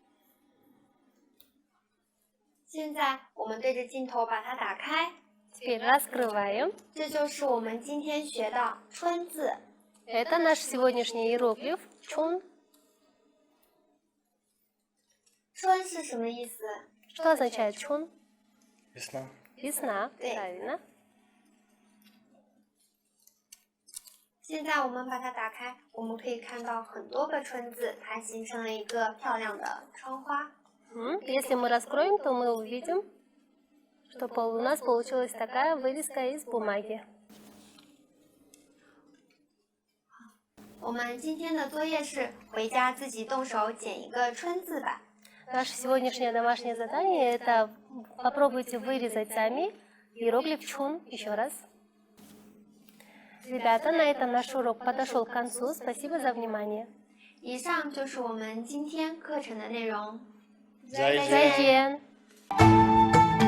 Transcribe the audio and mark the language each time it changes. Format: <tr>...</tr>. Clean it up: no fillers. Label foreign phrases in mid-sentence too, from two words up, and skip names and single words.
<zh>现在我们对着镜头把它打开，</zh> <ru>Теперь раскрываем.</ru> <zh>这就是我们今天学的“春”字。</zh> <ru>Это наш сегодняшний иероглиф чун.</ru> <zh>春是什么意思？</zh> <ru>Что означает чун? Весна. Весна. Да. Правильно.</ru> <zh>现在我们把它打开，我们可以看到很多个“春”字，它形成了一个漂亮的窗花。</zh> <ru>Если мы раскроем, то мы увидим, что у нас получилась такая вырезка из бумаги.</ru> <zh>我们今天的作业是回家自己动手剪一个“春”字吧。</zh> <ru>Наше сегодняшнее домашнее задание – это попробуйте вырезать сами иероглиф чун еще раз. Ребята, на этом наш урок подошел к концу. Спасибо за внимание.</ru> <zh>以上就是我们今天课程的内容。再见。再见。</zh>